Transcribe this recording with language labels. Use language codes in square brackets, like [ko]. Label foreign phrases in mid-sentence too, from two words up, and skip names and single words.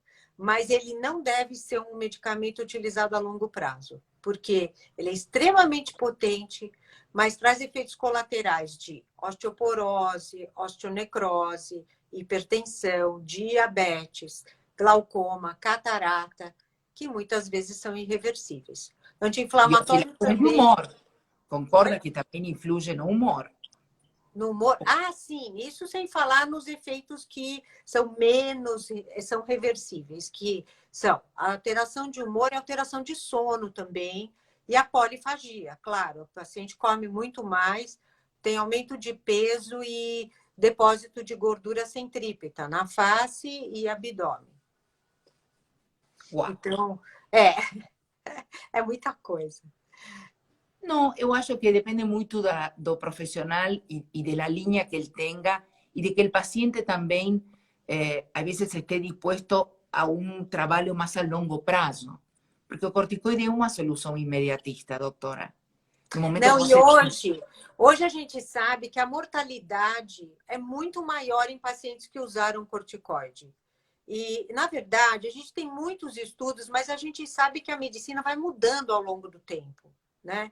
[pt] Mas ele não deve ser um medicamento utilizado a longo prazo, porque ele é extremamente potente, mas traz efeitos colaterais de osteoporose, osteonecrose, hipertensão, diabetes, glaucoma, catarata, que muitas vezes são irreversíveis. [es] Y [pt] Anti-inflamatório [es] oscilaciones de [pt] também. humor. Concorda Oi? que también influye en el humor. No humor. Ah, sim, isso sem falar nos efeitos que são menos, são reversíveis, que são a alteração de humor e alteração de sono também, e a polifagia, claro, o paciente come muito mais, tem aumento de peso e depósito de gordura centrípeta na face e abdômen. Wow. Então, é muita coisa. No, eu acho que depende muito do [es] profesional y de la línea que él tenga y de que el paciente también a veces esté dispuesto a un trabalho más a [pt] longo prazo. Porque o corticoide é uma solução imediatista, doutora. No momento Não, que e você... hoje a gente sabe que a mortalidade é muito maior em pacientes que usaram corticoide. E, na verdade, a gente tem muitos estudos, mas a gente sabe que a medicina vai mudando ao longo do tempo, né?